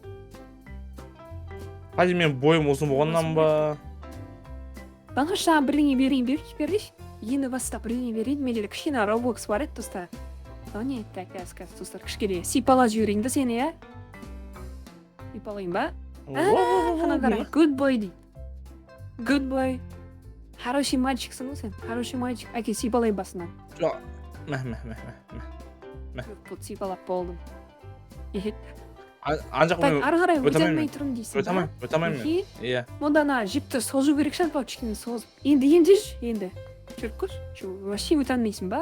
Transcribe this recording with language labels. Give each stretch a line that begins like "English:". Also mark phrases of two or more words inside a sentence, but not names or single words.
Kazakh: Қазір мен бойым ұзын болғаннан ба? Баңға шаған бірдеңе берейінші. Енді бастап бірдеңе берейін. Менде кішкене Roblox бар еді, достар. Не, так, қазір, достар, кішкене сипала жіберейін да сені, е? Сипалайын ба? Қана қара,
English: good boy
Kazakh: дейді.
English: Good boy.
Russian: Хороший мальчиксың
Kazakh: ғой сен.
Russian: Хороший мальчик.
Kazakh: Әке, сипалай басынан. Жоқ. Бұт сипалап болдым. Анжақ мен ары қарай өте алмай тұрым дейсің ба? Өте алмайын. Иә. Мұнда ана жіпті созу керек шығар ба, кішкене созып. Енді жүріп көрші. Вообще өте алмайсың ба?